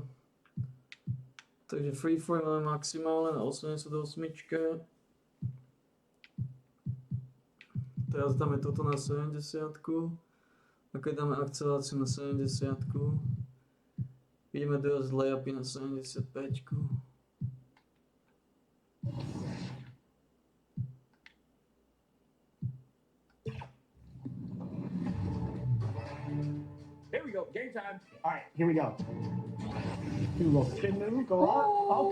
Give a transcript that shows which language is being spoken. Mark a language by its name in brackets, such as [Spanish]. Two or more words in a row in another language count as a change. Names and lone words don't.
[Slovak] Takže freeform máme maximálne na 88. Teraz dáme toto na 70. A keď dáme akceleráciu na 70. Ideme dojsť layupy na 75. [English] Here we go. Game time. All right, here we go. Do a little spin move, go up.